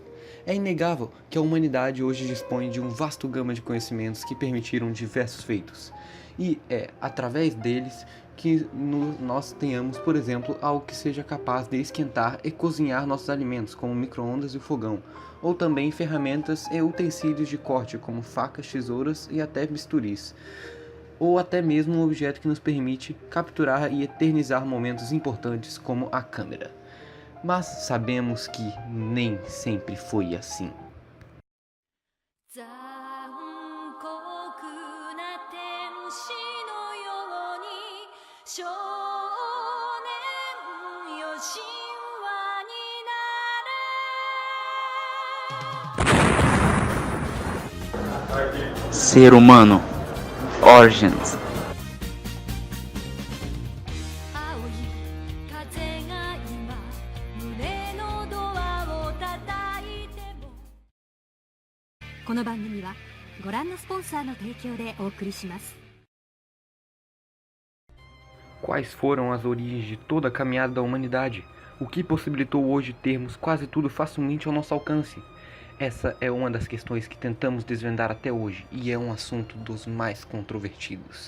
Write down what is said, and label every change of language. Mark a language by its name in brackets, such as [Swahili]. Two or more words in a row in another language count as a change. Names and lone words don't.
[Portuguese] É inegável que a humanidade hoje dispõe de um vasto gama de conhecimentos que permitiram diversos feitos, e é através deles que nós tenhamos, por exemplo, algo que seja capaz de esquentar e cozinhar nossos alimentos, como o micro-ondas e o fogão, ou também ferramentas e utensílios de corte, como facas, tesouras e até bisturis, ou até mesmo um objeto que nos permite capturar e eternizar momentos importantes, como a câmera. Mas sabemos que nem sempre foi assim. [Japanese] 残酷な天使のように少年よ神話になれ [Portuguese] Ser humano, Origins. [Japanese] 青い風が今胸のドアを叩いてもこの番組はご覧のスポンサーの提供でお送りします。 [Portuguese] Quais foram as origens de toda a caminhada da humanidade? O que possibilitou hoje termos quase tudo facilmente ao nosso alcance? Essa é uma das questões que tentamos desvendar até hoje e é um assunto dos mais controvertidos.